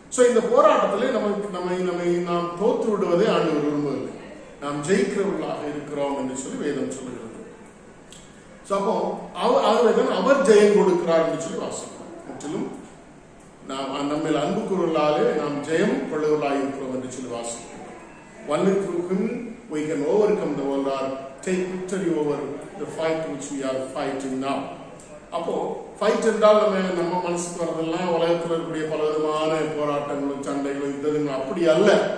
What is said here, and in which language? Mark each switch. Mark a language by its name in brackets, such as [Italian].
[Tamil] இந்த போராட்டத்திலே நம்மை நாம் தோற்று விடுவதை ஆண்டவர் விரும்பவில்லை. நாம் ஜெயிக்கிறவர்களாக இருக்கிறோம் என்று சொல்லி வேதம் சொல்லுகிறது. அப்போ அவர் ஜெயம் கொடுக்கிறார் என்று சொல்லி வாசிக்கிறோம். முற்றிலும் நாம் நம்மில் அன்பு கூறுவர்களாலே நாம் ஜெயம் கொள்ளுவர்களாக இருக்கிறோம் என்று சொல்லி வாசிக்கிறோம். [English] Only through Him we can overcome the world or take victory over the fight which we are fighting now. [Tamil] அப்போ ஃபைட் என்றால் நம்ம மனசுக்கு வரதெல்லாம் உலகத்தில் இருக்கக்கூடிய பல விதமான போராட்டங்களும் சண்டைகளும் யுத்தங்களும் அப்படி அல்ல.